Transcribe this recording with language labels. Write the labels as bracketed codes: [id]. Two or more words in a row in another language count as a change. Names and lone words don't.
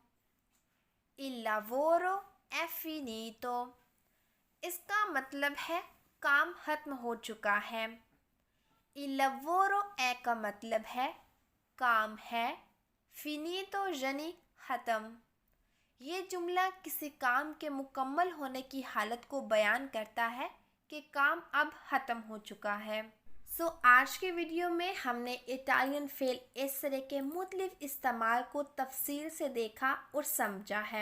[it] Il lavoro è finito, [ur] اس کا مطلب ہے کام ختم ہو چکا ہے. [it] Il lavoro è [ur] کا مطلب ہے کام ہے، finito یعنی ختم. یہ جملہ کسی کام کے مکمل ہونے کی حالت کو بیان کرتا ہے کہ کام اب ختم ہو چکا ہے. آج کے ویڈیو میں ہم نے اٹالین فعل ایسرے کے مختلف استعمال کو تفصیل سے دیکھا اور سمجھا ہے.